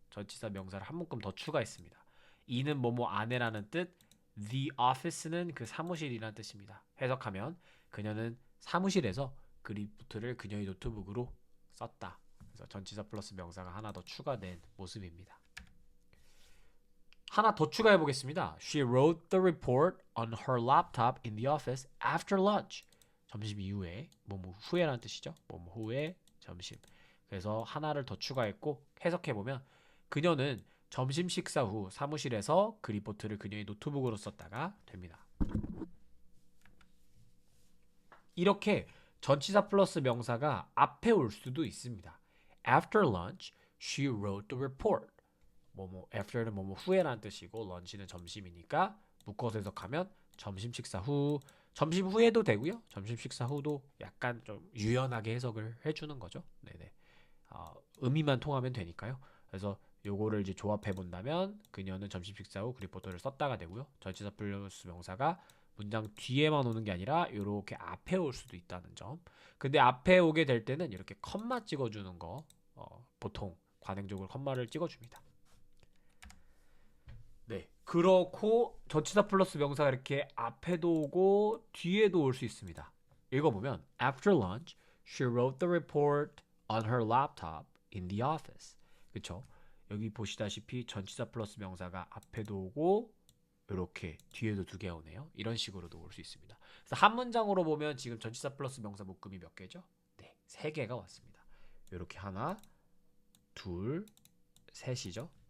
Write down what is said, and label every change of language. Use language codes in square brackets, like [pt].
[ko] 전치사, 명사를 한 묶음 더 추가했습니다. 이는 뭐뭐 안에라는 뜻, the office는 그 사무실이라는 뜻입니다. 해석하면 그녀는 사무실에서 그 리포트를 그녀의 노트북으로 썼다. 그래서 전치사 플러스 명사가 하나 더 추가된 모습입니다. 하나 더 추가해 보겠습니다. [en] She wrote the report on her laptop in the office after lunch. [ko] 점심 이후에 뭐뭐 후에라는 뜻이죠. 뭐뭐 후에 점심. 그래서 하나를 더 추가했고 해석해 보면 그녀는 점심 식사 후 사무실에서 그 리포트를 그녀의 노트북으로 썼다가 됩니다. 이렇게 전치사 플러스 명사가 앞에 올 수도 있습니다. [en] After lunch, she wrote the report. [ko] 뭐뭐 after는 뭐뭐 후에라는 뜻이고 lunch는 점심이니까 묶어서 해석하면 점심 식사 후, 점심 후에도 되고요. 점심 식사 후도 약간 좀 유연하게 해석을 해주는 거죠. 네네. 의미만 통하면 되니까요. 그래서 요거를 이제 조합해 본다면 그녀는 점심 식사 후 그 리포터를 썼다가 되고요. 전치사 플러스 명사가 문장 뒤에만 오는 게 아니라 이렇게 앞에 올 수도 있다는 점. 근데 앞에 오게 될 때는 이렇게 컴마 찍어주는 거 보통 관행적으로 컴마를 찍어줍니다. 네, 그렇고 전치사 플러스 명사가 이렇게 앞에도 오고 뒤에도 올 수 있습니다. 읽어보면 [en] After lunch, she wrote the report on her laptop in the office. [ko] 그쵸? 여기 보시다시피 전치사 플러스 명사가 앞에도 오고 이렇게 뒤에도 두 개 오네요. 이런 식으로도 올 수 있습니다. 그래서 한 문장으로 보면 지금 전치사 플러스 명사 묶음이 몇 개죠? 네, 3개가 왔습니다. 이렇게 하나, 둘, 셋이죠.